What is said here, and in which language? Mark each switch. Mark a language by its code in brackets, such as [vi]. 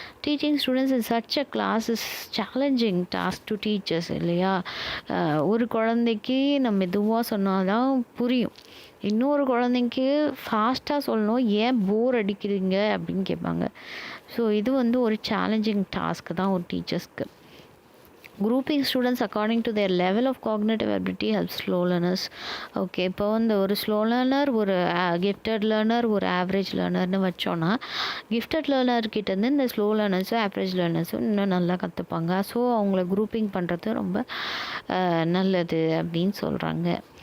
[en] Teaching students in such a class is challenging task to teachers இல்லையா? [ta] ஒரு குழந்தைக்கு நம்ம மெதுவாக சொன்னால் தான் புரியும். இன்னொரு குழந்தைக்கு ஃபாஸ்ட்டாக சொல்லணும், ஏன் போர் அடிக்கிறீங்க அப்படின்னு கேட்பாங்க. ஸோ இது வந்து ஒரு சேலஞ்சிங் டாஸ்க் தான் ஒரு டீச்சர்ஸ்க்கு. [en] Grouping students according to their level of cognitive ability helps slow learners. [ta] Okay, இப்போ வந்து ஒரு ஸ்லோ லேர்னர், ஒரு கிஃப்டட் லேர்னர், ஒரு ஆவரேஜ் லேர்னர்னு வச்சோன்னா, கிஃப்டட் லேர்னர்கிட்டேருந்து இந்த ஸ்லோ லேர்னர்ஸும் ஆவரேஜ் லேர்னர்ஸும் இன்னும் நல்லா கற்றுப்பாங்க. ஸோ அவங்கள குரூப்பிங் பண்ணுறது ரொம்ப நல்லது அப்படின்னு சொல்கிறாங்க.